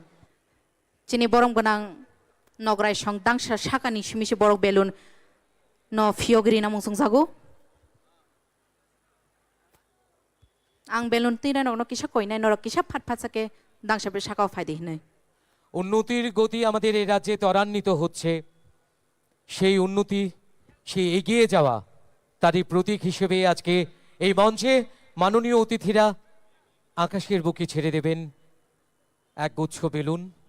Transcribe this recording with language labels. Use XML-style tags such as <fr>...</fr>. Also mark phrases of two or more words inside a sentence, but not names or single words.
<trp>Chini borong banang nogray shong dang shaka ni shimishi borok belun no fiogri na mungsung sago. Ang belun tina rok no kisa koy nay norok kisa phat phat sake dang chabas shaka faidi hinay.</trp> <bn>উন্নতির গতি আমাদের এই রাজ্যে ত্বরান্বিত হচ্ছে, সেই উন্নতি, সেই এগিয়ে যাওয়া তারই প্রতীক হিসেবে আজকে এই মঞ্চে মাননীয় অতিথিরা আকাশের বুকে ছেড়ে দেবেন এক গুচ্ছ বেলুন।</bn>